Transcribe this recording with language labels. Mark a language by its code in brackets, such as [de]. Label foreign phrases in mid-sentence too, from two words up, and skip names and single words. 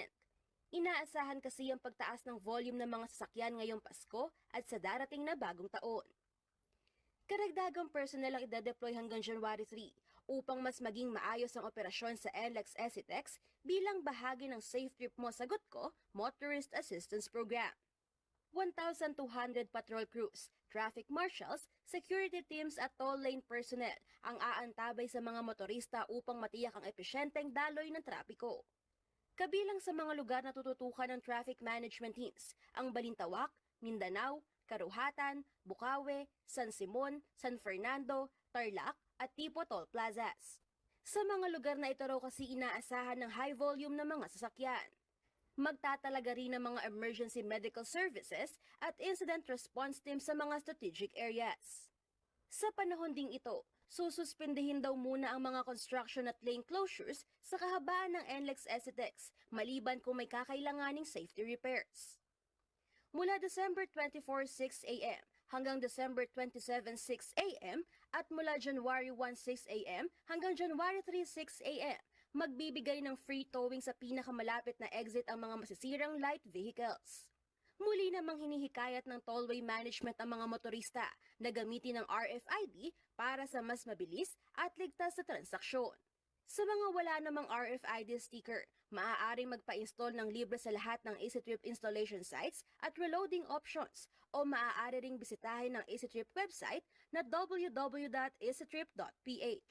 [tl] Inaasahan kasi ang pagtaas ng volume ng mga sasakyan ngayong Pasko at sa darating na bagong taon. Karagdagang personnel ang idadeploy hanggang January 3 upang mas maging maayos ang operasyon sa NLEX ECTEX bilang bahagi ng Safe Trip Mo Sagot Ko Motorist Assistance Program. 1,200 [en] patrol crews, traffic marshals, security teams [tl] at [en] toll lane personnel [tl] ang aantabay sa mga motorista upang matiyak ang epesyenteng daloy ng trapiko. Kabilang sa mga lugar na tututukan ng [en] traffic management teams, [tl] ang Balintawak, Mindanao, Karuhatan, Bukawe, San Simon, San Fernando, Tarlac at Tipo Toll Plazas. Sa mga lugar na ito raw kasi inaasahan ng [en] high volume [tl] ng mga sasakyan. Magtatalaga rin ng mga [en] emergency medical services [tl] at [en] incident response team [tl] sa mga [en] strategic areas. [tl] Sa panahon ding ito, sususpindihin daw muna ang mga construction at [en] lane closures [tl] sa kahabaan ng NLEX ECTEX maliban kung may kakailanganing [en] safety repairs. [tl] Mula December 24, 6 a.m. hanggang December 27, 6 a.m. at mula January 1, 6 a.m. hanggang January 3, 6 a.m. magbibigay ng [en] free towing [tl] sa pinakamalapit na exit ang mga masisirang [en] light vehicles. [tl] Muli namang hinihikayat ng [en] tollway management [tl] ang mga motorista na gamitin ng RFID para sa mas mabilis at ligtas na transaksyon. Sa mga wala namang RFID sticker, maaaring magpa-install ng libre sa lahat ng EasyTrip [en] installation sites [tl] at [en] reloading options [tl] o maaari ring bisitahin ng EasyTrip website na www.easytrip.ph.